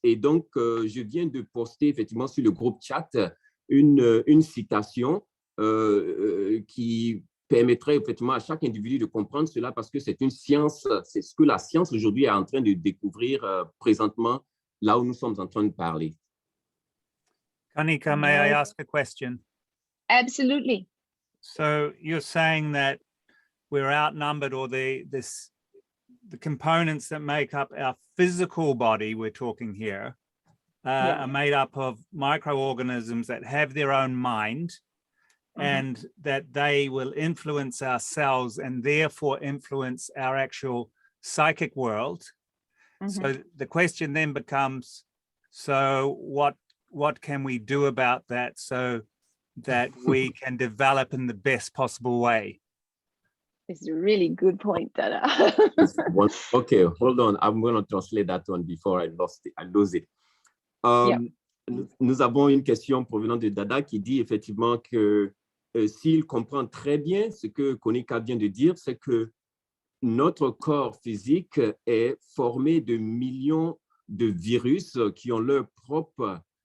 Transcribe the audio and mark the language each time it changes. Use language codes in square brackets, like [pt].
[fr] Et donc, je viens de poster effectivement sur le groupe chat une citation qui permettrait effectivement à chaque individu de comprendre cela parce que c'est une science, c'est ce que la science aujourd'hui est en train de découvrir présentement là où nous sommes en train de parler. [en] Kanika, may I ask a question? Absolutely. So you're saying that we're outnumbered, or the components that make up our physical body, we're talking here, are made up of microorganisms that have their own mind, and that they will influence our cells and therefore influence our actual psychic world. So the question then becomes, so what can we do about that so that we can develop in the best possible way? It's a really good point, Dada. Okay, hold on. I'm going to translate that one before I lose it. [fr] Nous avons une question provenant de Dada qui dit effectivement que s'il comprend très bien ce que Kanika vient de dire, c'est que notre corps physique est formé de millions de virus qui ont leur propre